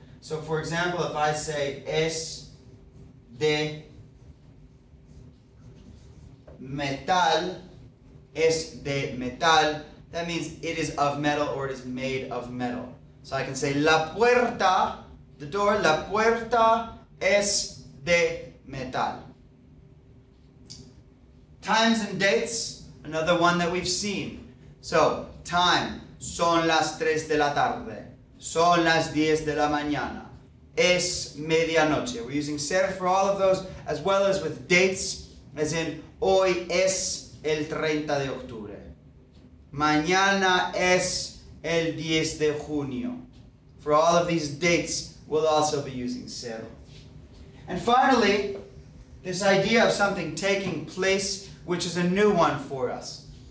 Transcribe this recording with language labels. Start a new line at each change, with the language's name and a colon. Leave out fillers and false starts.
English: So for example, if I say
Spanish: es de metal, es de metal,
English: that means it is of metal or it is made of metal. So I can say la puerta, the door,
Spanish: la puerta es de metal.
English: Times and dates, another one that we've seen. So, time,
Spanish: son las 3 de la tarde, son las 10 de la mañana, es medianoche.
English: We're using ser for all of those, as well as with dates, as in,
Spanish: hoy es el 30 de octubre. Mañana es el 10 de junio.
English: For all of these dates, we'll also be using ser. And finally, this idea of something taking place, which is a new one for us.